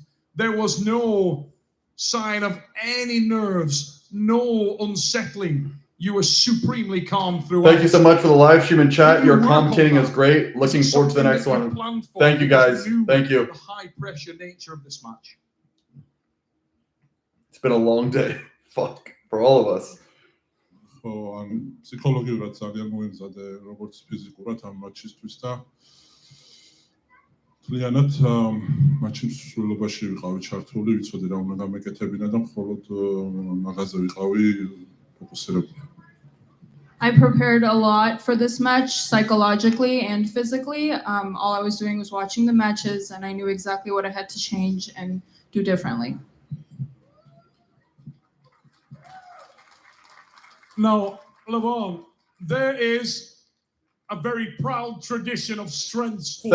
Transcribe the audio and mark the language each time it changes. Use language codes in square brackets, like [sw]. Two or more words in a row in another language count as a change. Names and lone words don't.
[en] There was no sign of any nerves, no unsettling. You were supremely calm throughout. Thank you so much for the live stream and chat. Your commentating is great. Looking forward to the next one. Thank you, guys. Thank you. The high pressure nature of this match. It's been a long day. Fuck. For all of us. [ka] ფსიქოლოგიურად ძალიან მოემზადე როგორც ფიზიკურად ამ მატჩისთვის და მთლიანად მატჩის სრულობაში ვიყავი ჩართული, ვიცოდი რა უნდა გამეკეთებინა და მხოლოდ მაგაზე ვიყავი ფოკუსირებული. [en] I prepared a lot for this match, psychologically and physically. All I was doing was watching the matches, and I knew exactly what I had to change and do differently. Now, Levan, there is a very proud tradition of strength sports.